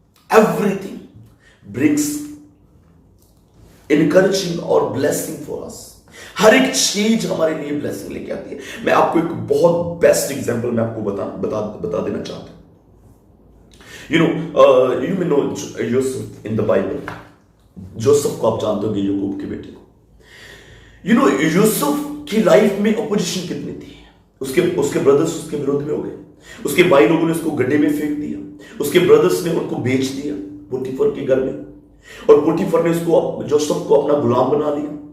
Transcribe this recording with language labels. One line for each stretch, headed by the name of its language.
English: Everything brings encouraging or blessing for us.
Hindi: हर एक चीज हमारे लिए ब्लेसिंग लेके आती है. मैं आपको एक बहुत बेस्ट एग्जांपल मैं आपको बता देना चाहता हूं.
English: You may know Joseph in the Bible.
Hindi: Joseph को आप जानते होंगे, याकूब के बेटे को. यूसुफ की लाइफ में अपोजिशन कितनी थी. उसके ब्रदर्स उसके विरोध में हो गए. उसके भाई लोगों ने उसको गड्ढे में फेंक दिया. उसके ब्रदर्स ने उनको बेच दिया पोटीफर के घर में, और पोटीफर ने जोसेफ को अपना गुलाम बना लिया.